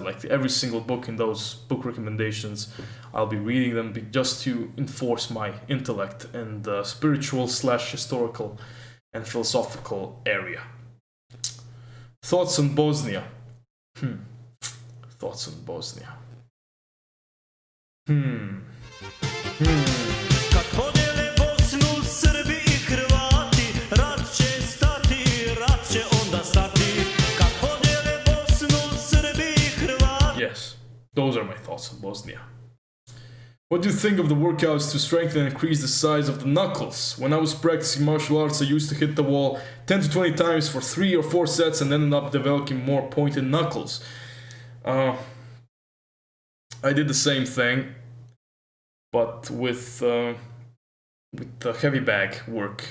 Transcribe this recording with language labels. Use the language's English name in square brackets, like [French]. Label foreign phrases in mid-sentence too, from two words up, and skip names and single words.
[English] Like every single book in those book recommendations, I'll be reading them just to enforce my intellect in the spiritual / historical and philosophical area. Thoughts on Bosnia? Thoughts on Bosnia? [Croatian] Kad podijele Bosnu, Srbi I Hrvati, rat će stati, rat će onda stati. Kad podijele Bosnu, Srbi I Hrvati. [English] Yes, those are my thoughts on Bosnia. What do you think of the workouts to strengthen and increase the size of the knuckles? When I was practicing martial arts, I used to hit the wall 10 to 20 times for 3 or 4 sets and ended up developing more pointed knuckles. I did the same thing, but with the heavy bag work.